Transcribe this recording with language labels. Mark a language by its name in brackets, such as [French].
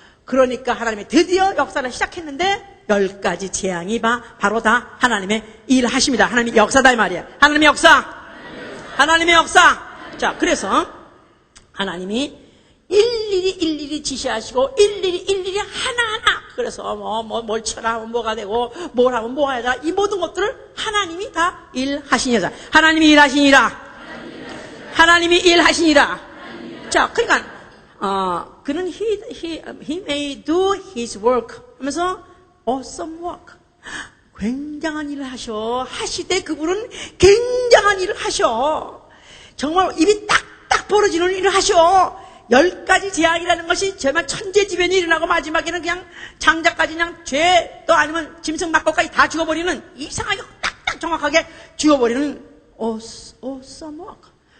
[Korean] 그러니까 하나님이 드디어 역사를 시작했는데 10가지 재앙이 바로 다 하나님의 일하십니다. 하나님의 역사다 이 말이에요. 하나님의 역사. 하나님의 역사. 자, 그래서 하나님이 일일이 지시하시고 일일이 하나하나 그래서 뭘 쳐라면 뭐가 되고 뭘 하면 뭐가 되다 이 모든 것들을 하나님이 다 일하시니라. 하나님이 일하시니라. 하나님이 일하시니라. 자, 그러니까 그는 [English] he may do his work [Korean] 하면서 [English] awesome work. [Korean] 굉장한 일을 하시되 그분은 굉장한 일을 하셔. 정말 입이 딱딱 벌어지는 일을 하셔. 10가지 재앙이라는 것이 정말 천재지변이 일어나고 마지막에는 그냥 장자까지 그냥 죄 또 아니면 짐승 막걸까지 다 죽어버리는 이상하게 딱딱 정확하게 죽어버리는 [English] awesome work.